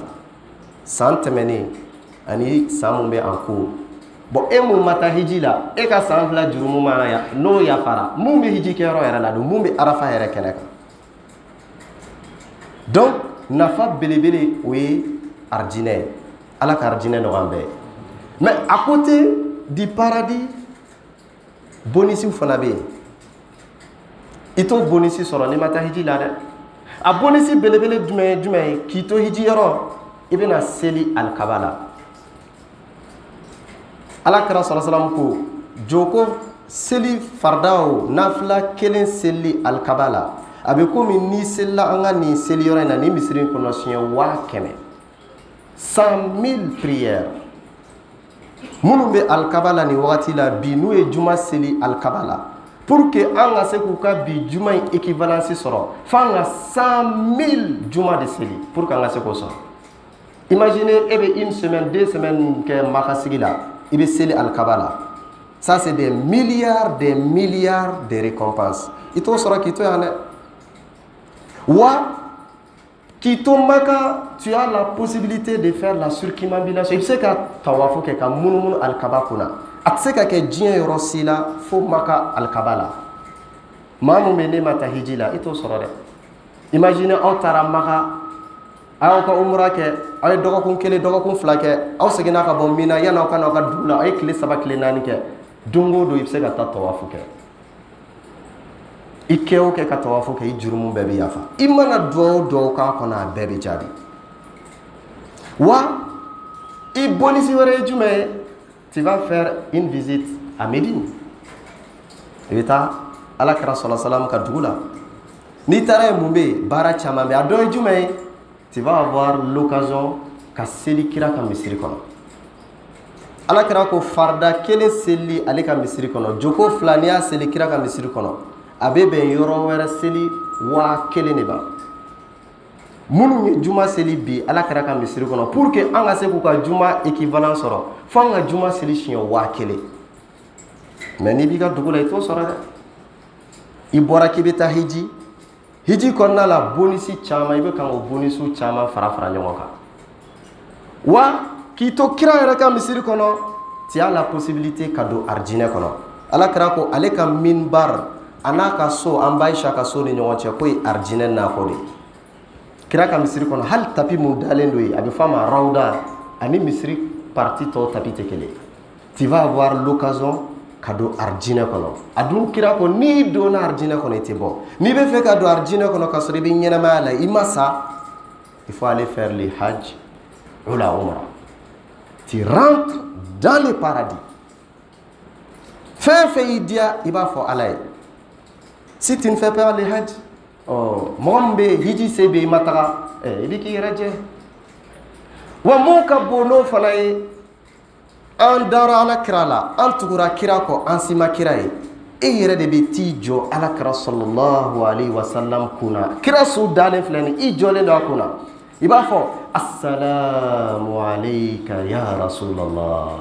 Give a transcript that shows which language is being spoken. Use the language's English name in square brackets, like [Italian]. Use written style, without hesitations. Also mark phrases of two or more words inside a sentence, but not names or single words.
[Bambara] san tɛmɛnen ani san mun bɛ an ko bon e mun ma taa hiji la e ka san 2 jurumu mana ya n'o yafara mun bɛ hiji kɛyɔrɔ yɛrɛ la don mun bɛ arafa yɛrɛ kɛnɛ kan. donc nafa belebele o ye arijinɛ ye. ala ka arijinɛ nɔgɔya bɛɛ ye. [French] mais à côté du paradis bonisiw fana bɛ yen. [Bambara] i t'o bonisi sɔrɔ n'i ma taa hiji la dɛ. a bonisi belebele jumɛn ye jumɛn ye k'i to hiji yɔrɔ i bɛna seli alikaba la. alakira [Arabic] صلى الله عليه وسلم [Bambara] ko joko seli farda o nafila kelen seli alikaba la a bɛ komi ni selila an ka nin seli yɔrɔ in na ni misiri in kɔnɔ siɲɛ 100,000 100,000 prières minnu bɛ alikaba la nin wagati la bi n'u ye juma seli alikaba la [French] pour que [Bambara] an ka se k'u ka bi juma in équivalence sɔrɔ f'an ka 100,000 juma de seli [French] pour que [Bambara] an ka se k'o sɔrɔ. imaginez e bɛ 1 semaine 2 semaines kɛ makasigi la i bɛ seli alikaba la [French] ça c'est des milliards de récompenses [Bambara] i t'o sɔrɔ k'i to yan dɛ. wa k'i to Maka [French] tu as la possibilité de faire la circumambulation [Bambara] i bɛ se ka tawafu kɛ ka munumunu alikaba kunna a tɛ se ka kɛ diɲɛ yɔrɔ si la fo Maka alikaba la. maa mun bɛ ne ma taa hiji la i t'o sɔrɔ dɛ. imagine aw taara Maka a y'aw ka umra kɛ aw ye dɔgɔkun 1 dɔgɔkun 2 kɛ aw seginna ka bɔ Mina yanni aw ka n'aw ka dugu la aw ye tile 3 tile 4 kɛ don o don i bɛ se ka taa tawafu kɛ. i kɛ o kɛ ka tawafu kɛ i jurumu bɛɛ bɛ yafa. i mana dugawu o dugawu k'a kɔnɔ a bɛɛ bɛ jaabi. wa i bonisi wɛrɛ ye jumɛn ye [French] tu vas faire une visite à Médine. [Bambara] i bɛ taa alakira [Arabic] صلى الله عليه وسلم [Bambara] ka dugu la n'i taara yen mun bɛ yen baara caman bɛ yen a dɔ ye jumɛn ye [French] tu vas avoir l'occasion [Bambara] ka seli kira ka misiri kɔnɔ. alakira ko farda kelen seli ale ka misiri kɔnɔ joko 2 n'i y'a seli kira ka misiri kɔnɔ a bɛ bɛn yɔrɔ wɛrɛ seli 1000 de ma. minnu ye juma seli bi alakira ka misiri kɔnɔ [French] pour que [Bambara] an ka se k'u ka juma équivalent sɔrɔ fo an ka juma seli siɲɛ 1000. mais n'i b'i ka dugu la i t'o sɔrɔ dɛ. i bɔra k'i bɛ taa hiji hiji kɔnɔna la bonisi caman i bɛ kan o bonisiw caman fara fara ɲɔgɔn kan wa k'i to kira yɛrɛ ka misiri kɔnɔ [French] tu as la possibilité [Bambara] ka don arijinɛ kɔnɔ ala kira ko ale ka minbar a n'a ka so an ba Aisha ka so ni ɲɔgɔn cɛ k'o ye arijinɛ nakɔ de kira ka misiri kɔnɔ hali tapi mun dalen don yen a bɛ fɔ a ma rawda ani misiri parti tɔw tapi tɛ kelen [French] tu vas avoir l'occasion [Bambara] ka don arijinɛ kɔnɔ a dun kira ko n'i donna arijinɛ kɔnɔ i tɛ bɔ n'i bɛ fɛ ka don arijinɛ kɔnɔ ka sɔrɔ i bɛ ɲɛnamaya la i ma sa [French] il faut aller faire le hajj ou la umra tu rentres dans le paradis [Bambara] fɛn fɛn y'i diya i b'a fɔ ala ye [French] si tu ne fais pas le hajj [Bambara] mɔgɔ min bɛ hiji se bɛ i ma taga i bɛ k'i yɛrɛ jɛ wa mun ka bon n'o fana ye an dara ala kira la an tugura kira kɔ an si ma kira ye e yɛrɛ de bɛ t'i jɔ ala kira [Arabic] صلى الله عليه وسلم [Bambara] kunna kira su dalen filɛ nin i jɔlen don a kunna i b'a fɔ [Arabic] السلام عليك يا رسول الله